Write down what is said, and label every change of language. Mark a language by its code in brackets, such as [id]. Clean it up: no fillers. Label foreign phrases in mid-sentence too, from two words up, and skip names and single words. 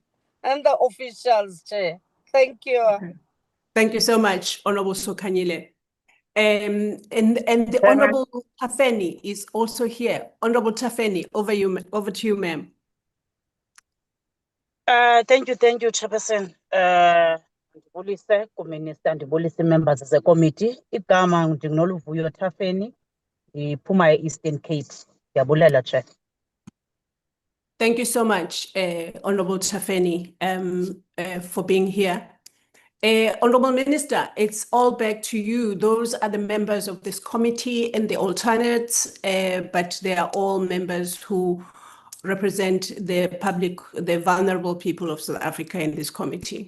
[en] And the officials, Chair. Thank you. Okay. Thank you so much, Honorable Sokanyile. And the Chairman. Honorable Tafeni is also here. Honorable Tafeni, over to you, ma'am. Thank you, Chairperson. [xh] Ndibulise kuMinister, ndibulise [en] members of the committee. [xh] Igama ndinoluvuyo Thafeni, ndiphuma e-Eastern Cape. Ndiyabulela, [en] Chair. Thank you so much, Honorable Tafeni, for being here. Honorable Minister, it's all back to you. Those are the members of this committee and the alternates, but they are all members who represent the public, the vulnerable people of South Africa in this committee.